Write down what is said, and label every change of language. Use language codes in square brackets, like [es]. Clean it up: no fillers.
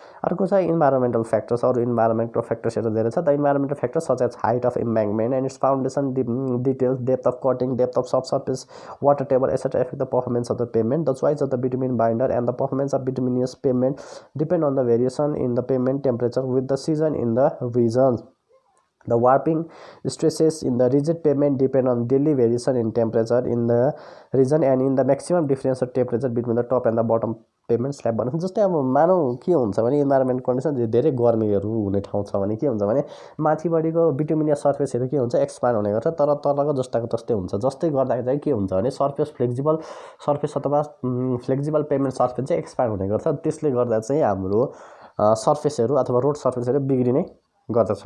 [ne] अर्को छ environmental factors. अरू इन्भाइरोमेन्टल फ्याक्टर्सहरू धेरै छ। [en] The environmental factors such as height of embankment and its foundation details, depth of cutting, depth of sub surface, water table etcetera affect the performance of the pavement. The choice of the bitumen binder and the performance of bituminous pavement depend on the variation in the pavement temperature with the season in the region. The warping stresses in the rigid pavement depend on daily variation in temperature in the region and in the maximum difference of temperature between the top and the bottom pavement slab [ne] भन्नु। जस्तै अब मानौँ के हुन्छ भने environment condition धेरै गर्मीहरू हुने ठाउँ छ भने के हुन्छ भने माथिबाटको बिटुमिनियस सर्फेसहरू के हुन्छ, एक्सपान्ड हुने गर्छ, तर तलको जस्ताको तस्तै हुन्छ। जस्तै गर्दा चाहिँ के हुन्छ भने सर्फेस फ्लेक्सिबल सर्फेस अथवा फ्लेक्सिबल पेभमेन्ट सर्फेस चाहिँ एक्सपान्ड हुने गर्छ। त्यसले गर्दा चाहिँ हाम्रो सर्फेसहरू अथवा रोड सर्फेसहरू बिग्रिने गर्दछ।